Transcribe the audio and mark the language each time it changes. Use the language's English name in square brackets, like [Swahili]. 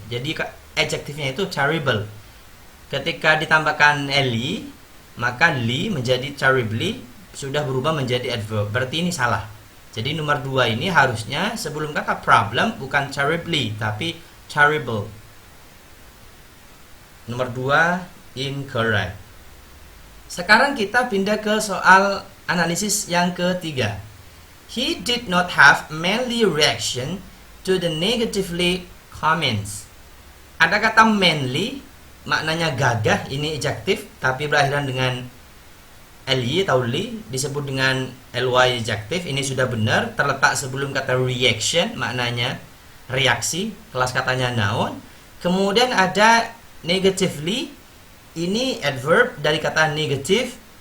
[Indonesian] Jadi adjektifnya itu terrible. Ketika ditambahkan li, maka li menjadi terribly, sudah berubah menjadi adverb. Berarti ini salah. Jadi nomor 2 ini harusnya sebelum kata problem bukan terribly tapi terrible. Nomor 2 incorrect. Sekarang kita pindah ke soal analisis yang ketiga. [English] He did not have manly reaction to the negatively comments. [Indonesian] Ada kata manly, maknanya gagah, ini adjektif tapi berakhiran dengan li atau li, disebut dengan ly adjektif. Ini sudah benar, terletak sebelum kata reaction, maknanya reaksi, kelas katanya noun. Kemudian ada negatively, ini adverb dari kata negative.